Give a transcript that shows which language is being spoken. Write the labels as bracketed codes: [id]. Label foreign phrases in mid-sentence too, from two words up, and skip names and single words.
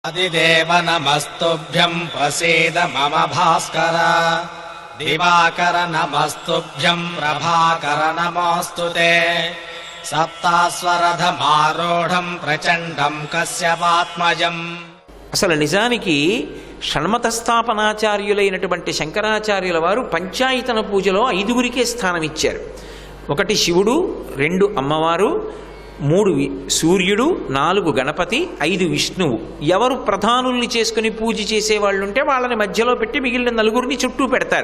[sa] आदिदेव नमस्तुभ्यं प्रसीद मम भास्कर दिवाकर नमस्तुभ्यं प्रभाकर नमोऽस्तुते सप्तास्वरधमारूढं प्रचण्डं कश्यपात्मजं। [te] అసలు నిజానికి షణ్మత స్థాపనాచార్యులైనటువంటి శంకరాచార్యుల వారు పంచాయతన పూజలో 5గురికే స్థానం ఇచ్చారు. 1 శివుడు, 2 అమ్మవారు, 3 సూర్యుడు, 4 గణపతి, 5 విష్ణువు. ఎవరు ప్రధానుల్ని చేసుకుని పూజ చేసేవాళ్ళు ఉంటే వాళ్ళని మధ్యలో పెట్టి మిగిలిన 4గురిని చుట్టూ పెడతారు.